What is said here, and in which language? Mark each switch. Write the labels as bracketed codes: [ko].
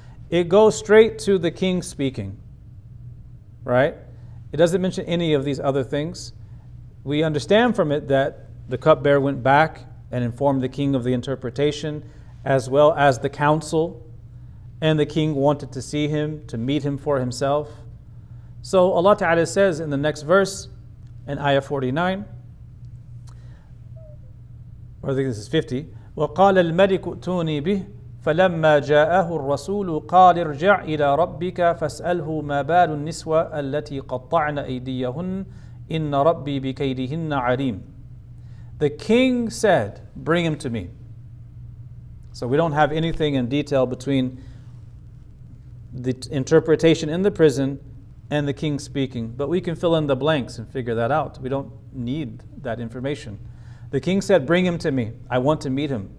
[en] It goes straight to the king speaking, right? It doesn't mention any of these other things. We understand from it that the cupbearer went back and informed the king of the interpretation, as well as the council, and the king wanted to see him, to meet him for himself. So Allah Ta'ala says in the next verse, in ayah 49, or I think this is 50, [ar] وَقَالَ الْمَلِكُ ائْتُونِي بِهِ فَلَمَّا جَاءَهُ الرَّسُولُ قَالَ ارْجِعْ إِلَى رَبِّكَ فَاسْأَلْهُ مَا بَالُ النِّسْوَةِ الَّتِي قَطَّعْنَ أَيْدِيَهُنَّ إِنَّ رَبِّي بِكَيْدِهِنَّ عَلِيمٌ. [en] The king said, bring him to me. So we don't have anything in detail between the interpretation in the prison and the king speaking, but we can fill in the blanks and figure that out. We don't need that information. The king said, bring him to me. I want to meet him.